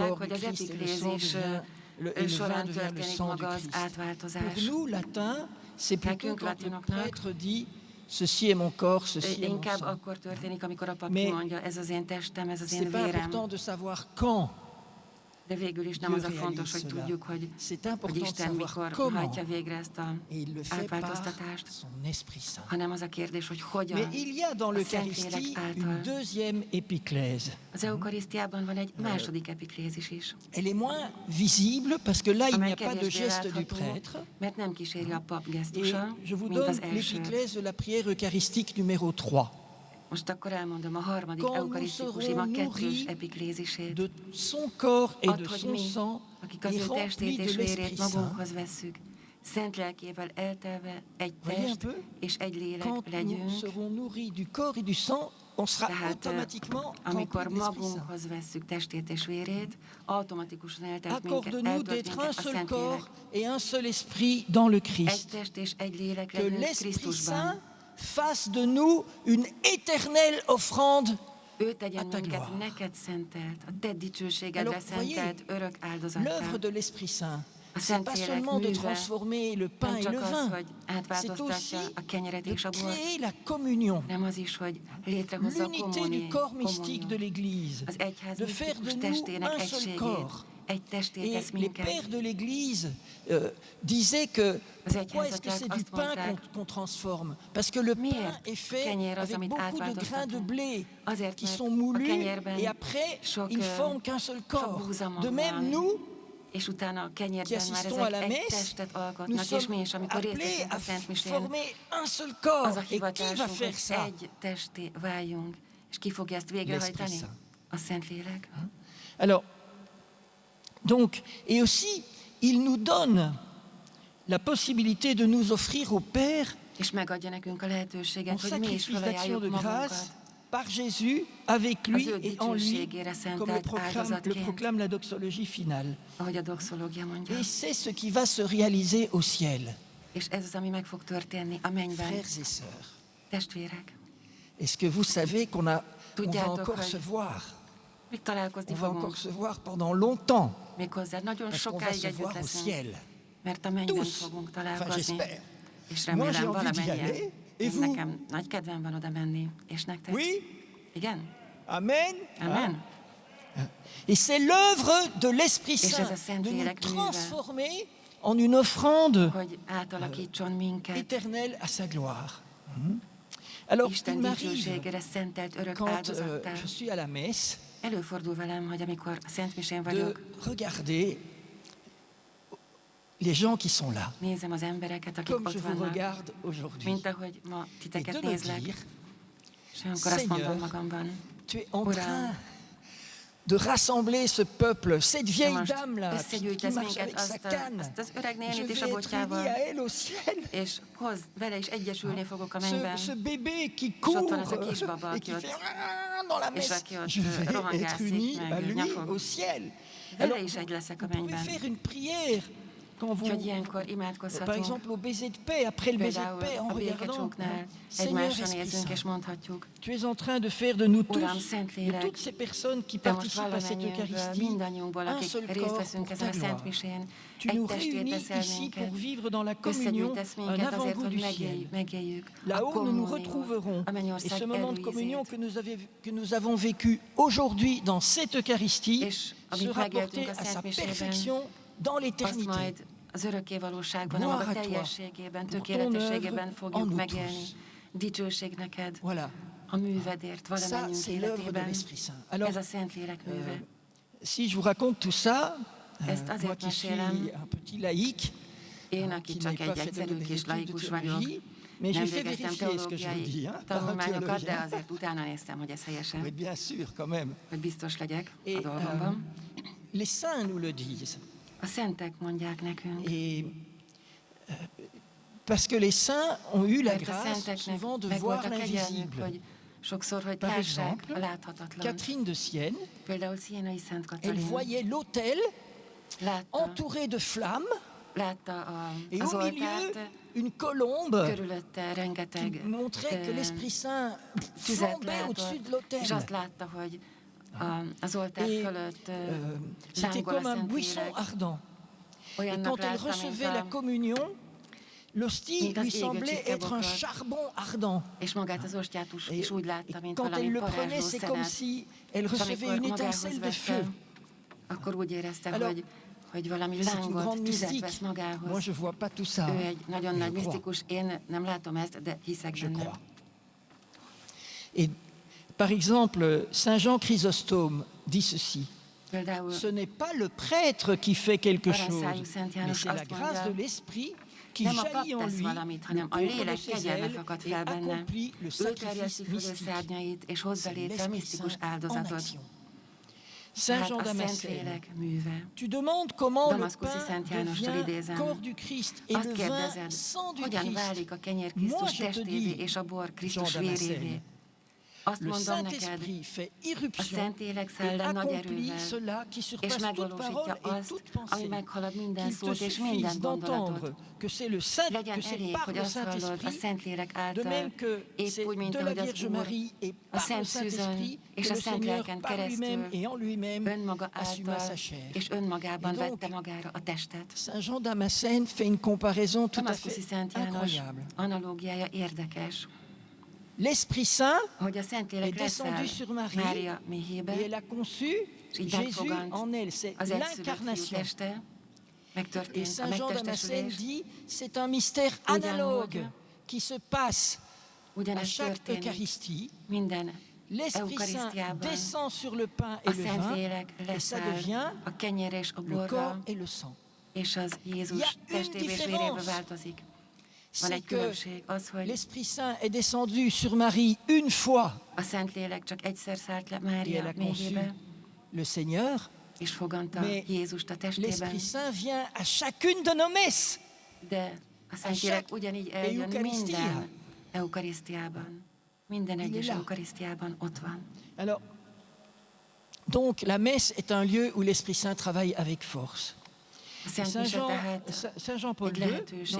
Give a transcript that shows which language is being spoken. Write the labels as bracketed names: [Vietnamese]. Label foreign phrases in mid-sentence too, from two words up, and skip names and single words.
[French] corps [Hungarian] hogy [French] du [Hungarian] az [French] Christ et le sang [Hungarian] epiklézis [French] devient et le [Hungarian] során [French] vin devient le [Hungarian] történik [French] sang du [Hungarian] maga az [French] Christ. Pour [Hungarian] átváltozás. [French] nous, latins, c'est plutôt [Hungarian] Nekünk, [French] quand le [Hungarian] latinoknak, [French] prêtre dit ceci est mon corps, ceci est mon [Hungarian] Inkább [French] sang. [Hungarian] akkor történik, amikor a pap [French] Mais [Hungarian] kimondja, ez az én testem, ez az [French] C'est [Hungarian] én [French] pas [Hungarian] vérem. [French] important de savoir quand [Hungarian] De végül is nem [French] Dieu [Hungarian] az a fontos, [French] réalise [Hungarian] hogy [French] cela. [Hungarian] tudjuk, hogy [French] C'est important de [Hungarian] Isten [French] savoir [Hungarian] mikor [French] comment. [Hungarian] hajtja végre ezt a [French] Et il le fait par [Hungarian] átváltoztatást, [French] son Esprit Saint. [Hungarian] hanem az a kérdés, hogy [French] Mais [Hungarian] hogyan. [French] il y a dans [Hungarian] a Szentlélek [French] l'Eucharistie [Hungarian] által. [French] une deuxième épiclèse. [Hungarian] Az eukarisztiában van egy második epiklézis is, [French] Elle est moins visible parce que là, il n'y [Hungarian] amely [French] a pas de [Hungarian] kevésbé [French] geste du [Hungarian] látható, [French] prêtre. [Hungarian] mert nem kíséri a pap [French] Et [Hungarian] gesztusa, [French] je vous [Hungarian] mint az [French] donne [Hungarian] első. [French] l'épiclèse de la prière eucharistique numéro 3. [Hungarian] Most akkor elmondom a harmadik [French] Quand nous [Hungarian] eukarisztikus [French] serons [Hungarian] ima [French] nourris [Hungarian] kettős epiklézisét. [French] De son corps et de [Hungarian] Hogy [French] son [Hungarian] mi, [French] sang [Hungarian] akik az [French] et [Hungarian] ő [French] remplis [Hungarian] testét [French] de [Hungarian] és [French] l'Esprit [Hungarian] vérét [French] Saint. [Hungarian] magunkhoz vesszük, szent lelkével eltelve egy [French] Voyez un [Hungarian] test [French] peu? [Hungarian] és egy lélek [French] Quand nous [Hungarian] legyünk, [French] serons nourris du corps et du sang, on sera [Hungarian] tehát [French] automatiquement [Hungarian] amikor [French] remplis de l'Esprit Saint. [Hungarian] magunkhoz vesszük testét és vérét, automatikusan eltölt minket, [French] Accorde-nous [Hungarian] eltölt [French] d'être un [Hungarian] minket a [French] seul [Hungarian] Szentlélek. [French] corps et un seul esprit dans le [Hungarian] Egy [French] Christ. [Hungarian] test és egy lélek [French] Que [Hungarian] legyünk [French] l'Esprit [Hungarian] Krisztusban. [French] Saint fasse de nous une éternelle offrande. [Hungarian] Ő tegyen [French] a ta [Hungarian] minket [French] gloire. [Hungarian] neked szentelt, a te dicsőségedre [French] Alors, voyez, [Hungarian] szentelt örök áldozattá. [French] L'œuvre de l'Esprit Saint, [Hungarian] A [French] c'est pas [Hungarian] Szentlélek [French] seulement de [Hungarian] műve [French] transformer le pain [Hungarian] nem [French] et [Hungarian] csak [French] le [Hungarian] az, [French] vin, [Hungarian] hogy [French] c'est [Hungarian] átváltoztatja [French] aussi [Hungarian] a kenyeret [French] de [Hungarian] és a bort, [French] créer la communion, [Hungarian] nem az is, hogy létrehozza a [French] l'unité du corps mystique de l'Église, [Hungarian] az egyház [French] de faire de [Hungarian] misztikus [French] nous [Hungarian] testének [French] un seul [Hungarian] egységét. [French] corps. [Hungarian] Egy testé [French] Et [Hungarian] tesz [French] les [Hungarian] minket. [French] pères de l'Église disaient que pourquoi est-ce que c'est du [Hungarian] azt [French] pain [Hungarian] mondták, [French] qu'on transforme? Parce que le pain [Hungarian] miért [French] est fait [Hungarian] kenyér az, [French] avec [Hungarian] amit [French] beaucoup de grains de [Hungarian] átváltoztatunk? [French] blé [Hungarian] Azért, [French] qui [Hungarian] mert [French] sont [Hungarian] a [French] moulus [Hungarian] kenyérben [French] et après [Hungarian] sok, [French] ils ne forment qu'un seul [Hungarian] sok [French] corps. [Hungarian] búzamag [French] De même [Hungarian] van. [French] nous, [Hungarian] És utána a [French] qui [Hungarian] kenyérben már [French] assistons à [Hungarian] ezek [French] la [Hungarian] egy [French] messe, [Hungarian] testet [French] nous [Hungarian] alkotnak, és [French] sommes [Hungarian] mi is, amikor részt [French] appelés [Hungarian] veszünk [French] à [Hungarian] a Szent Misén, [French] former un seul corps. [Hungarian] az a [French] Et qui va [Hungarian] hivatásunk, [French] faire [Hungarian] hogy [French] ça? [Hungarian] egy testé váljunk. És ki fogja ezt végrehajtani? [French] L'Esprit Saint. [Hungarian] A Szentlélek. [French] Alors, donc, et aussi, il nous donne la possibilité de nous offrir au Père [Hungarian] És megadja nekünk a [French] en [Hungarian] lehetőséget, hogy mi is [French] sacrifice d'action [Hungarian] felajánljuk [French] de grâce [Hungarian] magunkat. [French] par Jésus, avec lui [Hungarian] Az ő [French] et en lui, [Hungarian] dicsőségére [French] comme le [Hungarian] szentelt áldozatként, [French] proclame la doxologie finale. [Hungarian] ahogy a doxológia mondja. [French] Et c'est ce qui va se réaliser au ciel, [Hungarian] És ez az, ami meg fog történni a mennyben. [French] frères et sœurs. [Hungarian] Testvérek, [French] Est-ce que vous savez on va [Hungarian] Tudjátok, [French] encore [Hungarian] hogy [French] se voir? [Hungarian] még találkozni [French] On va [Hungarian] fogunk. [French] encore se voir pendant longtemps, [Hungarian] Méghozzá nagyon [French] parce qu'on va [Hungarian] sokáig [French] se [Hungarian] együtt [French] voir au [Hungarian] leszünk, [French] ciel. [Hungarian] mert a mennyben [French] Tous. [Hungarian] fogunk [French] Enfin, [Hungarian] találkozni. [French] j'espère. [Hungarian] És [French] Moi, j'ai [Hungarian] remélem [French] envie d'y [Hungarian] valamennyien. [French] aller. Et [Hungarian] Én [French] vous? [Hungarian] nekem nagy kedvem van oda menni. És nektek? [French] Oui? [Hungarian] Igen? [French] Amen. [Hungarian] Amen? [French] Et c'est l'œuvre de l'Esprit Et Saint c'est ça, de nous [Hungarian] Saint-Lélek műve. [French] transformer en une offrande [Hungarian] Hogy átalakítson minket [French] éternelle à sa gloire. Alors, il [Hungarian] Isten [French] m'arrive, [Hungarian] dicsőségére szentelt örök [French] quand [Hungarian] áldozattá. [French] je suis à la messe, [Hungarian] Előfordul velem, hogy amikor a Szent Misén [French] de [Hungarian] vagyok, [French] regarder les gens qui sont là, [Hungarian] nézem az embereket, akik [French] comme je [Hungarian] ott [French] vous [Hungarian] vannak, [French] regarde aujourd'hui, [Hungarian] mint ahogy ma [French] et [Hungarian] titeket [French] de me [Hungarian] nézlek, [French] dire, [Hungarian] és olyankor azt mondom [French] Seigneur, [Hungarian] magamban, [French] tu es en [Hungarian] Uram, [French] train de rassembler ce peuple, cette [Hungarian] te [French] vieille [Hungarian] most [French] dame-là qui [Hungarian] összegyűjtesz [French] marche [Hungarian] minket [French] avec sa canne. [Hungarian] azt az öreg [French] Je [Hungarian] nénit [French] vais [Hungarian] és a [French] être uni [Hungarian] botjával, [French] à elle au ciel. [Hungarian] és vele is egyesülni fogok a [French] Ce, [Hungarian] mennyben, [French] ce bébé qui [Hungarian] És ott [French] court [Hungarian] van ez a kisbaba, [French] et qui [Hungarian] aki [French] fait [Hungarian] ott, [French] dans la [Hungarian] és [French] messe, [Hungarian] aki ott [French] je vais être [Hungarian] rohangászik, [French] uni [Hungarian] meg [French] à lui [Hungarian] nyafog. [French] au ciel. [Hungarian] Vele [French] Alors, [Hungarian] is egy leszek a [French] vous pouvez [Hungarian] mennyben. [French] faire une prière quand vous, [Hungarian] Úgyhogy ilyenkor [French] par [Hungarian] imádkozhatunk. [French] exemple, au baiser de paix, après le baiser de [Hungarian] Például [French] paix, en [Hungarian] a [French] regardant, [Hungarian] békecsóknál [French] Seigneur [Hungarian] egymásra [French] Esprit [Hungarian] nézünk, és [French] Saint, [Hungarian] mondhatjuk, [French] tu es en train de faire de nous [Hungarian] Uram, [French] tous, de [Hungarian] Szentlélek, [French] toutes ces personnes qui [Hungarian] te most [French] participent à cette [Hungarian] valamennyiünkből, [French] Eucharistie, [Hungarian] mindannyiunkból, [French] un [Hungarian] akik [French] seul [Hungarian] részt [French] corps [Hungarian] veszünk [French] pour [Hungarian] ezen [French] ta [Hungarian] a Szent [French] gloire. [Hungarian] Misén, [French] Tu [Hungarian] egy [French] nous [Hungarian] testét [French] réunis [Hungarian] teszel [French] ici pour [Hungarian] minket, [French] vivre dans la communion [Hungarian] összegyűjtesz [French] un [Hungarian] minket azért, [French] avant-goût [Hungarian] hogy [French] du ciel. [Hungarian] megéljük a [French] Là-haut, nous nous [Hungarian] kommuniót, [French] retrouverons. [Hungarian] a [French] Et [Hungarian] mennyország [French] ce moment de communion [Hungarian] előízét. [French] que nous avons vécu aujourd'hui dans cette Eucharistie [Hungarian] És amit [French] sera [Hungarian] megéltünk [French] porté [Hungarian] a [French] à sa [Hungarian] Szent Misében, [French] perfection dans [Hungarian] azt [French] l'éternité. [Hungarian] majd az örökké valóságban, a [French] Gloire [Hungarian] maga [French] à toi [Hungarian] teljességében, [French] pour ton [Hungarian] tökéletességében [French] œuvre en [Hungarian] fogjuk [French] nous [Hungarian] megélni. [French] tous. [Hungarian] Dicsőség neked [French] Voilà, [Hungarian] a művedért [French] ça [Hungarian] valamennyiünk [French] c'est l'œuvre de [Hungarian] életében. [French] l'Esprit Saint. Alors, [Hungarian] Ez a Szentlélek műve. [French] si je vous raconte tout ça, [Hungarian] Ezt [French] moi [Hungarian] azért [French] qui suis [Hungarian] mesélem, [French] un petit laïc, [Hungarian] én, aki [French] qui [Hungarian] csak [French] n'ai [Hungarian] egy [French] pas fait [Hungarian] egyszerű [French] des [Hungarian] kis [French] études de [Hungarian] laikus vagyok, [French] théologie, mais [Hungarian] nem [French] j'ai fait [Hungarian] végeztem [French] vérifier ce que je vous dis, [Hungarian] teológiai [French] hein, par un [Hungarian] tanulmányokat, de [French] théologien. [Hungarian] azért utána néztem, hogy ez [French] Oui, [Hungarian] helyesen, [French] bien sûr, quand même. [Hungarian] hogy biztos legyek a [French] Et [Hungarian] dolgomban. [French] les saints nous le disent. [Hungarian] A szentek mondják nekünk, [French] Et parce que les saints ont eu la [Hungarian] Mert a [French] grâce [Hungarian] szenteknek [French] souvent de [Hungarian] meg [French] voir [Hungarian] volt a kegyelmük, [French] l'invisible. [Hungarian] hogy sokszor, hogy [French] Par [Hungarian] lássák [French] exemple, [Hungarian] a láthatatlan. [French] Catherine de Sienne, [Hungarian] Például Sienai Szent [French] elle [Hungarian] Katalin [French] voyait l'autel [Hungarian] látta, [French] entouré de flammes [Hungarian] látta [French] et [Hungarian] az [French] au milieu [Hungarian] oltárt, [French] une colombe [Hungarian] körülötte [French] qui [Hungarian] rengeteg [French] montrait que l'Esprit Saint [Hungarian] tüzet [French] flambait au-dessus de [Hungarian] látott, és azt [French] l'autel. [Hungarian] látta, hogy az oltár [French] Et [Hungarian] fölött [French] c'était [Hungarian] lángol a [French] comme un buisson [Hungarian] Szentlélek. [French] ardent. Et [Hungarian] Olyannak [French] quand elle [Hungarian] látta, mint [French] recevait la communion, l'hostie [Hungarian] mint az [French] lui semblait [Hungarian] égettség [French] être un [Hungarian] kebokat. [French] charbon ardent. [Hungarian] és magát az ostját is úgy látta, mint [French] Quand elle [Hungarian] valami [French] le prenait, [Hungarian] parázsló [French] c'est comme [Hungarian] szenet. [French] si elle [Hungarian] És [French] recevait [Hungarian] amikor [French] une [Hungarian] magához [French] étincelle de feu. [Hungarian] vette, akkor úgy érezte, [French] Alors, [Hungarian] hogy valami [French] C'est une [Hungarian] lángot, [French] grande [Hungarian] tüzet [French] mystique. [Hungarian] vesz [French] Moi, [Hungarian] magához. [French] je vois pas tout ça. [Hungarian] Ő egy nagyon [French] Je [Hungarian] nagy [French] crois. [Hungarian] misztikus, én nem látom ezt, de hiszek [French] Je [Hungarian] benne. [French] crois. Et par exemple, Saint Jean Chrysostome dit ceci. [Hungarian] Például [French] Ce n'est pas le prêtre qui fait quelque chose, [Hungarian] Paraszájú Szent [French] mais [Hungarian] János [French] c'est la [Hungarian] azt [French] grâce [Hungarian] mondja, [French] de l'esprit qui [Hungarian] nem a pap [French] jaillit en [Hungarian] tesz [French] lui, [Hungarian] valamit, [French] le [Hungarian] hanem a [French] couvre de [Hungarian] lélek [French] ses [Hungarian] kegyelme [French] ailes [Hungarian] fakad [French] et [Hungarian] fel benne. [French] accomplit le [Hungarian] Ő [French] sacrifice [Hungarian] terjeszti föl ő [French] mystique. [Hungarian] szárnyait, és hozza [French] C'est [Hungarian] létre a [French] l'Esprit [Hungarian] misztikus [French] Saint en [Hungarian] áldozatot. [French] action. Saint [Hungarian] Hát [French] Jean [Hungarian] a [French] Damascène. [Hungarian] Szentlélek műve. [French] Tu demandes comment le [Hungarian] Damaszkuszi [French] pain [Hungarian] Szent Jánostól [French] devient [Hungarian] idézem. [French] corps du Christ et [Hungarian] Azt [French] le vin [Hungarian] kérdezed, [French] sang du [Hungarian] hogyan [French] Christ. [Hungarian] válik a kenyér [French] Moi, [Hungarian] Krisztus [French] je te [Hungarian] testévé [French] dis, [Hungarian] és a bor Krisztus [French] Jean Damascène, [Hungarian] vérévé. Azt [French] Le [Hungarian] mondom neked, [French] Saint-Esprit fait [Hungarian] a [French] irruption [Hungarian] Szentlélek [French] et [Hungarian] szellem nagy [French] accomplit [Hungarian] erővel, [French] cela qui [Hungarian] és [French] surpasse toute [Hungarian] megvalósítja [French] parole et [Hungarian] azt, [French] toute [Hungarian] ami [French] pensée. [Hungarian] meghalad minden [French] Qu'il te [Hungarian] szót és minden [French] suffise [Hungarian] gondolatot. [French] d'entendre que c'est le Saint, [Hungarian] Legyen [French] que c'est [Hungarian] elég, [French] par [Hungarian] hogy [French] le [Hungarian] azt hallod a [French] Saint-Esprit, [Hungarian] Szentlélek [French] de [Hungarian] által, [French] même que [Hungarian] épp [French] c'est [Hungarian] úgy, mint [French] de la [Hungarian] ahogy az [French] Vierge [Hungarian] Úr [French] Marie et [Hungarian] a [French] par le [Hungarian] Szent Szűzön [French] Saint-Esprit [Hungarian] és [French] que [Hungarian] a [French] le [Hungarian] Szent [French] Seigneur [Hungarian] Lelken [French] par lui-même [Hungarian] keresztül [French] et en lui-même [Hungarian] önmaga [French] assuma [Hungarian] által [French] sa chair. [Hungarian] és önmagában [French] Et donc, [Hungarian] vette magára a testet. [French] Saint Jean Damascène fait une comparaison tout à [Hungarian] Damaszkuszi [French] fait [Hungarian] Szent János [French] incroyable. [Hungarian] analógiája érdekes, [French] L'Esprit Saint [Hungarian] hogy a Szentlélek [French] est descendu [Hungarian] leszáll [French] sur Marie [Hungarian] Mária méhébe, [French] et elle a conçu [Hungarian] és így [French] Jésus [Hungarian] megfogant [French] en elle. C'est [Hungarian] az egyszülött fiú [French] l'incarnation. [Hungarian] teste, [French] Et [Hungarian] megtörtént a [French] Saint Jean Damascène [Hungarian] megtestesülés, [French] dit, c'est un mystère analogue qui se passe à [Hungarian] ugyanezt [French] chaque [Hungarian] történik [French] Eucharistie. [Hungarian] minden [French] L'Esprit Saint [Hungarian] Eucharisztiában. [French] descend sur le pain [Hungarian] A [French] et le vin, [Hungarian] Szentlélek [French] et ça [Hungarian] leszáll [French] devient [Hungarian] a kenyér és a [French] le corps [Hungarian] borra, [French] et le sang. [Hungarian] és az [French] Il y a [Hungarian] Jézus [French] une [Hungarian] testévé és [French] différence. [Hungarian] vérébe változik. Van [French] C'est [Hungarian] egy [French] que [Hungarian] különbség, az, hogy [French] l'Esprit Saint est descendu sur Marie une fois [Hungarian] a Szentlélek csak egyszer szállt le [French] et elle [Hungarian] Mária [French] a conçu [Hungarian] méhébe, [French] le Seigneur, [Hungarian] és foganta [French] Mais [Hungarian] Jézust a testében, [French] l'Esprit Saint vient à chacune de nos messes. [Hungarian] de a Szentlélek [French] chaque [Hungarian] ugyanígy eljön [French] Eucharistia. [Hungarian] minden eukarisztiában. Minden [French] Il est [Hungarian] egyes [French] là. [Hungarian] eukarisztiában ott van. [French] Alors, donc la messe est un lieu où l'Esprit Saint travaille avec force. [Hungarian] A Szent [French] Saint [Hungarian] Mise tehát [French] Saint Jean-Paul [Hungarian] egy [French] II, dans [Hungarian] lehetőség,